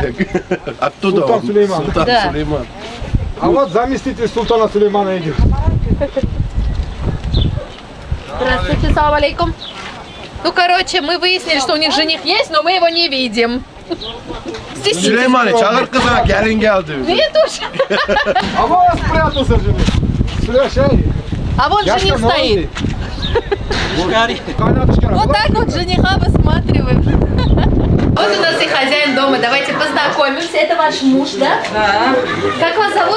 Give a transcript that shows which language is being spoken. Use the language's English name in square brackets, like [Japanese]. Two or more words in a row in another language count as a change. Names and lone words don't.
[Russian] Оттуда Султан он. Сулейман. Султан Да. Сулейман. А вот заместитель султана Сулеймана идет. Здравствуйте, салам алейкум. Ну, короче, мы выяснили, что у них жених есть, но мы его не видим. Стеснительный. [Turkish] Süleyman'ı çağır kızına gelin geldi. [Russian] Нет уж. А вот спрятался жених. Слушай. А вон Я жених что, стоит. Канаточка. Вот так вот жениха высматриваем. Вот у нас и хозяин дома. Давайте познакомимся. Это ваш муж, да? Да. Как вас зовут?